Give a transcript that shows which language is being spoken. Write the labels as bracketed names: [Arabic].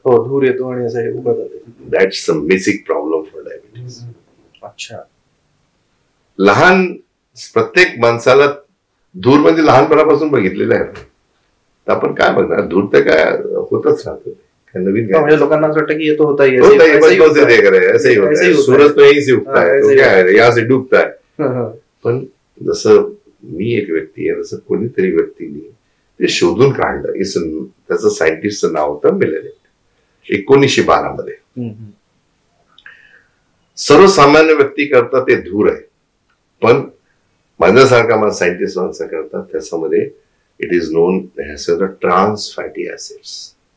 [Marathi] हो, धूर येतो आणि असं हे उकळतात. [English] That's a basic problem for diabetes. [Hindi] अच्छा, [Marathi] लहान प्रत्येक माणसाला धूर म्हणजे लहानपणापासून बघितलेलं आहे. तर आपण काय बघणार, धूर तर काय होतच राहतो. नवीन काय म्हणजे लोकांना असं वाटतं की येतो होता [Hindi] ऐसे ही होता है, सूरज तो यहीं से उगता है, तो क्या है यहाँ से डूबता है. [Marathi] पण जसं मी एक व्यक्ती आहे, जसं कोणीतरी व्यक्तीने ते शोधून काढलं. त्याचं सायंटिस्टचं नाव होतं मिलेनियम. 1912 मध्ये. सर्वसामान्य व्यक्ती करता ते धूर आहे, पण माझ्यासारखा मला सायंटिस्ट माणसं करतात त्याच्यामध्ये [English] It is known as the trans fatty acids.